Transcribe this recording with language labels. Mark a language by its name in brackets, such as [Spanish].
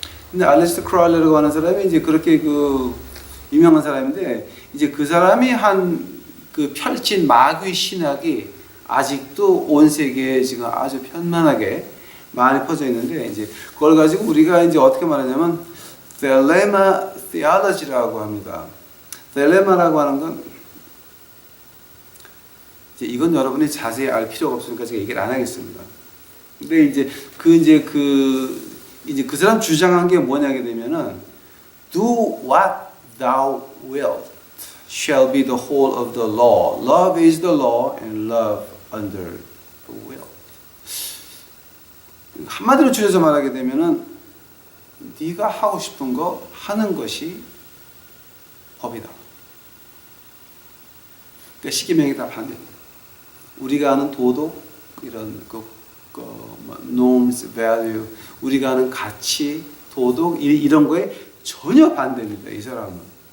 [Korean] 근데 알레스터 크라울러라고 하는 사람이 이제 그렇게 그 유명한 사람인데 이제 그 사람이 한 그 펼친 마귀 신학이 아직도 온 세계에 지금 아주 편만하게 많이 퍼져 있는데 이제 그걸 가지고 우리가 이제 어떻게 말하냐면 딜레마 theology라고 합니다. 딜레마라고 하는 건 이건 여러분이 자세히 알 필요가 없으니까 제가 얘기를 안 하겠습니다. 근데 이제 그 사람 주장한 게 뭐냐게 되면은 [English] do what thou wilt shall be the whole of the law. Love is the law and love under the will. [Korean] 한마디로 줄여서 말하게 되면은 네가 하고 싶은 거 하는 것이 법이다. 그러니까 십계명이 다 반대입니다. 우리가 아는 도덕 이런 norms, value, 우리가 아는 가치, 도덕 이런 거에 전혀 반대입니다. 이 사람은.